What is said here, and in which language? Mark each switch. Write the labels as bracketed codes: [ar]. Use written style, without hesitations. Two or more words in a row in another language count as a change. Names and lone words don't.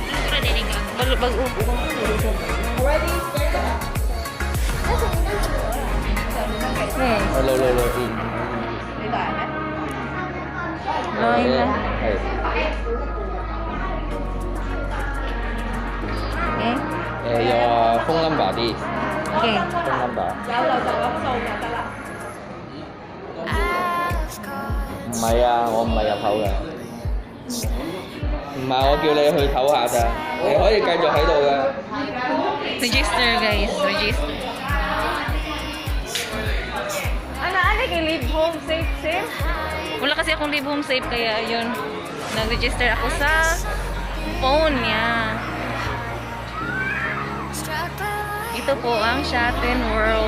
[tl] Bago. [en] Hello. Lain lah. Okay. Your phone number đi. Okay. Phone number. [yue] 唔係啊，我唔係入口嘅。唔係，我叫你去唞下咋，你可以繼續喺度嘅。 [en] Register guys, register. [tl] Ano kay live home safe? Wala kasi akong live home safe kaya yun. Nag-register ako sa phone niya. Ito po ang Shatin World.